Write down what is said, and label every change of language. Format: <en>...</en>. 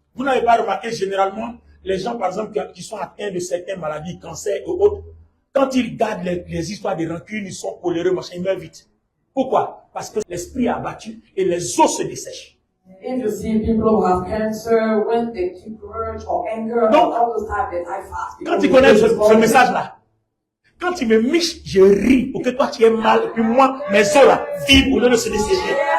<fr>Vous n'avez pas remarqué, généralement, les gens, par exemple, qui sont atteints de certaines maladies, cancer et autres, quand ils gardent les histoires de rancune, ils sont coléreux, machin, ils meurent vite. Pourquoi? Parce que l'esprit est abattu et les os se dessèchent.</fr> <en>If you see people who have cancer, when they keep grudge or anger,</en> <fr>Donc,</fr> <en>all those time they die fast.</en> <fr>Quand tu connais ce message-là, quand tu me miches, je ris pour que toi tu aies mal et puis moi, mes os là, vibrent au lieu de se dessécher.</fr>